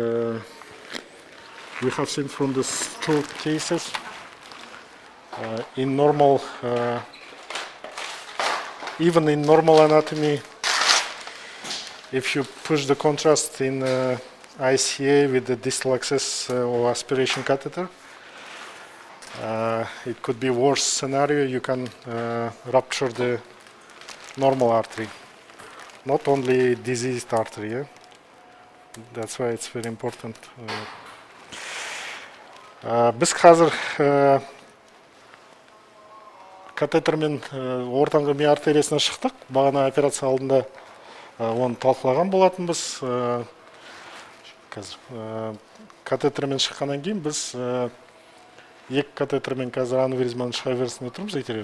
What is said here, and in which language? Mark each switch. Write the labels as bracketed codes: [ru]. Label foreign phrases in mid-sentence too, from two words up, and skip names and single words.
[en] We have seen from the stroke cases, in normal, even in normal anatomy, if you push the contrast in ICA with the distal access or aspiration catheter, It could be worse scenario. You can rupture the normal artery, not only diseased artery. Yeah? That's why it's very important. [kk] Біз қазір катетермен ортаңғы ми артериясына шықтық. Бағана операция алдында оны талқылаған болатынбыз. Қазір катетермен шыққаннан кейін біз екі катетермен қазір аневризманың шыға берісіне тұрмыз, итерер.